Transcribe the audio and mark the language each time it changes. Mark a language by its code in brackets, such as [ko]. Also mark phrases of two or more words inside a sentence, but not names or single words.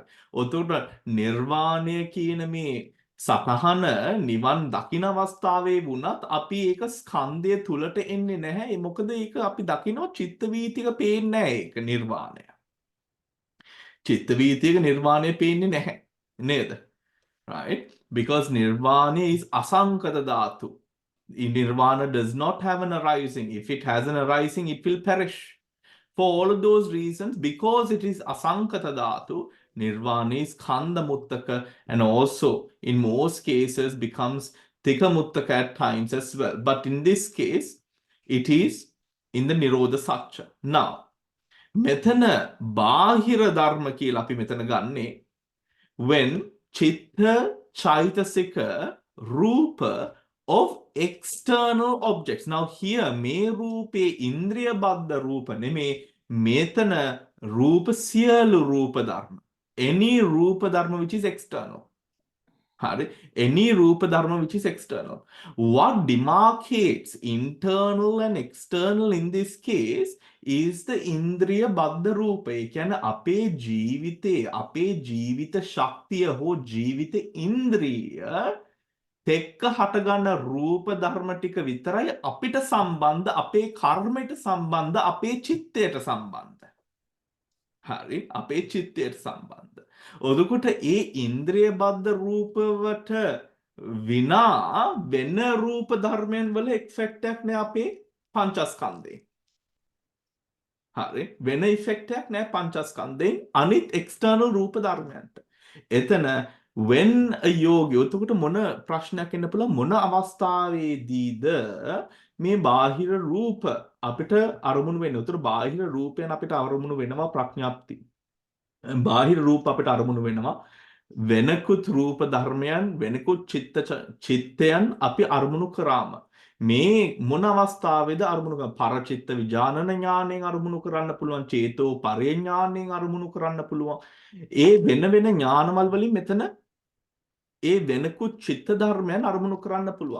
[si] ඔතකොට නිර්වාණය කියන මේ සතහන නිවන් දකින අවස්ථාවේ වුණත් අපි ඒක ස්කන්ධය තුලට එන්නේ නැහැ. ඒ මොකද ඒක අපි දකිනවා චිත්ත වීතික පේන්නේ නැහැ ඒක නිර්වාණය. චිත්ත වීතික නිර්වාණය පේන්නේ නැහැ. නේද? [en] Right? Because nirvana is [pi] asankata dhatu. [en] Nirvana does not have an arising. If it has an arising, it will perish. For all of those reasons, because it is [pi] asankata dhatu, [en] nirvana is [pi] khanda muttaka [en] and also in most cases becomes [pi] tika muttaka [en] at times as well. But in this case, it is in the [pi] nirodha satcha. [en] Now, [si] මෙතන බාහිර ධර්ම කියලා අපි මෙතන ගන්නේ when [pi] chitta chaitasika rupa [en] of external objects. Now here [si] මේ රූපේ [pi] indriya baddha rupa [si] නෙමේ මෙතන රූප සියලු රූප ධර්ම. [en] Any rupa dharma which is external. Hari, any rupa dharma which is external. What demarcates internal and external in this case is the [pi] indriya baddha rupa. [si] ඒ කියන්නේ අපේ ජීවිතේ අපේ ජීවිත ශක්තිය හෝ ජීවිත ඉන්ද්‍රිය තෙක්ක හටගන්න රූප ධර්ම ටික විතරයි අපිට සම්බන්ධ අපේ කර්මයට සම්බන්ධ අපේ චිත්තයට සම්බන්ධ. හරි අපේ චිත්තයට සම්බන්ධ. ඔදකොට ඒ ඉන්ද්‍රිය බද්ධ රූපවට විනා වෙන රූප ධර්මයන් වල ඉෆෙක්ට් එකක් නෑ අපේ පංචස්කන්ධේ. හරි වෙන ඉෆෙක්ට් එකක් නෑ පංචස්කන්ධේ අනිත් එක්ස්ටර්නල් රූප ධර්මයන්ට. එතන [en] when a yogi [si] එතකොට මොන ප්‍රශ්නයක් එන්න පුළුවන් මොන අවස්ථාවේදීද මේ බාහිර රූප අපිට අරමුණු වෙන්නේ. උතර බාහිර රූපයන් අපිට අරමුණු වෙනවා ප්‍රඥාප්ති. බාහිර රූප අපිට අරමුණු වෙනවා වෙනකුත් රූප ධර්මයන් වෙනකුත් චිත්තයන් අපි අරමුණු කරාම මේ මොන අවස්ථාවේද අරමුණු කරන පරචිත්ත විඥානන ඥාණයෙන් අරමුණු කරන්න පුළුවන් චේතෝ පරිඥාණයෙන් අරමුණු කරන්න පුළුවන් ඒ වෙන වෙන ඥානවල වලින් මෙතන ඒ වෙනකුත් චිත්ත ධර්මයන් අරමුණු කරන්න පුළුවන්.